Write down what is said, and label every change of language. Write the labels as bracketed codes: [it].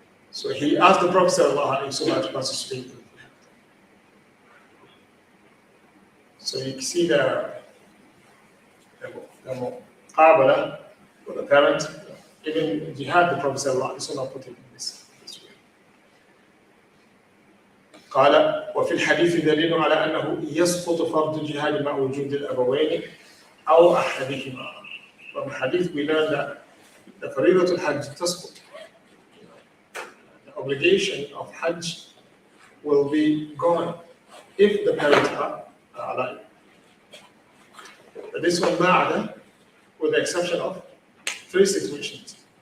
[en] So he asked the Prophet sallallahu alaihi wasallam to participate. So you see the muqabala for the parent, even jihad, the Prophet sallallahu alaihi wasallam put it in this way. [ar] قال وفي الحديث دليل على أنه يسقط فرض الجهاد مع وجود الأبوين أو أحدهما. [en] From hadith we learn that the [ar] فريضة الحج تسقط. [en] The obligation of Hajj will be gone if the parents are alive. But this one, ma'ada, with the exception of 3 situations.